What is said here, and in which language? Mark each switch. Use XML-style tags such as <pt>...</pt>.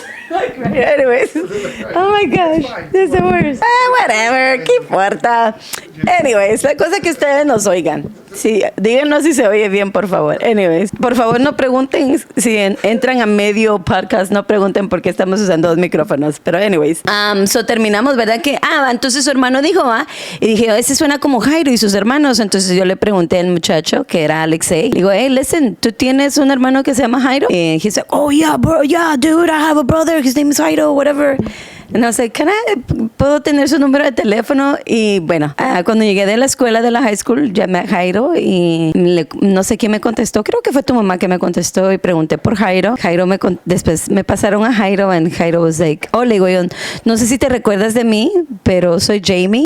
<en>Anyways, oh my gosh, this is the worst.</en> <es>Whatever, ¿qué importa? Anyways, la cosa que ustedes nos oigan. Sí, díganos si se oye bien, por favor. Anyways, por favor no pregunten si entran a medio podcast, no pregunten por qué estamos usando 2 micrófonos. Pero anyways, terminamos, ¿verdad? Que, entonces su hermano dijo, y dije, ese suena como Jairo y sus hermanos. Entonces yo le pregunté al muchacho, que era Alexei, digo,</es> <en>hey, listen,</en> <es>¿tú tienes un hermano que se llama Jairo?</es> <en>Y he's like, oh yeah, bro, yeah, dude, I have a brother, his name is Jairo, whatever.</en> <es>No sé, ¿puedo tener su número de teléfono? Y bueno, cuando llegué de la escuela de la high school, llamé a Jairo y no sé quién me contestó. Creo que fue tu mamá que me contestó y pregunté por Jairo. Después me pasaron a Jairo</es> <en>and Jairo was like, oh,</en> <es>le digo yo, no sé si te recuerdas de mí, pero soy Jamie.</es>